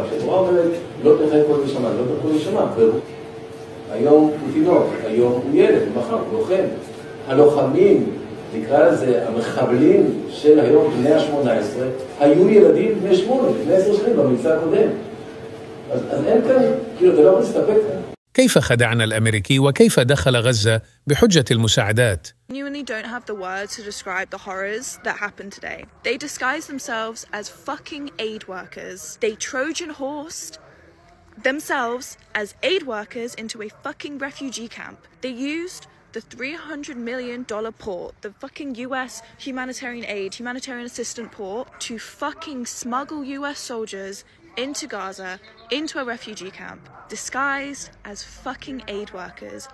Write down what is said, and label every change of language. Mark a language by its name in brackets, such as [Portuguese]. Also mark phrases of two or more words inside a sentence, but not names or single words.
[Hebrew] כשהתורה אומרת, לא תחי כל נשמה, לא תחי כל נשמה. היום הוא תינוק, היום הוא ילד, מחר הוא לוחם. הלוחמים, נקרא לזה, המחבלים של היום בני ה-18, היו ילדים בני 8, בני 10 שנים במבצע הקודם. אז אין כאן, כאילו אתה לא יכול להסתפק כאן. [Arabic] كيف خدعنا الأمريكي وكيف دخل غزة بحجة المساعدات؟ [English] Genuinely don't have the words to describe the horrors that happened today. They disguised themselves as fucking aid workers. They Trojan horsed themselves as aid workers into a fucking refugee camp. They used the $300 million port, the fucking US humanitarian aid, humanitarian assistant port, to fucking smuggle US soldiers into Gaza, into a refugee camp, disguised as fucking aid workers.